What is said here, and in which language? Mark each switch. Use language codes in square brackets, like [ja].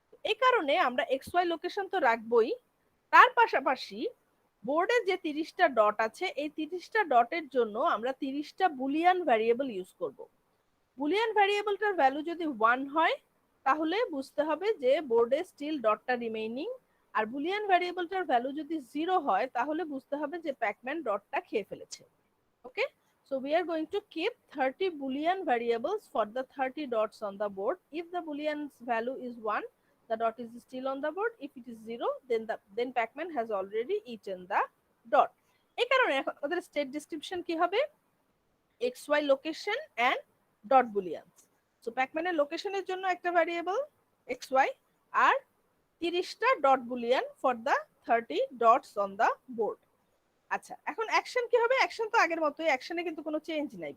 [bn] এই কারণে আমরা xy লোকেশন তো রাখবই, তার পাশাপাশি বোর্ডে যে 30টা ডট আছে এই 30টা ডটের জন্য আমরা 30টা বুলিয়ান ভ্যারিয়েবল ইউজ করব। বুলিয়ান ভ্যারিয়েবলটার ভ্যালু যদি 1 হয় তাহলে বুঝতে হবে যে বোর্ডে স্টিল ডটটা রিমেইনিং, আর বুলিয়ান ভ্যারিয়েবলটার ভ্যালু যদি 0 হয় তাহলে বুঝতে হবে যে প্যাকম্যান ডটটা খেয়ে ফেলেছে। [en] Okay, so we are going to keep 30 boolean variables for the 30 dots on the board. If the boolean's value is 1, the dot is still on the board. If it is 0, then pacman has already eaten the dot. [bn] এই কারণে এখন আমাদের state description কি হবে? xy location and dot বুলিয়ানস। So প্যাকম্যানের লোকেশনের জন্য একটা variable xy আর 30টা dot Boolean [en] For the 30 dots on the board. [bn] আচ্ছা, এখন অ্যাকশন কি হবে? অ্যাকশন তো আগের মতোই, অ্যাকশনে কিন্তু কোনো চেঞ্জ নাই।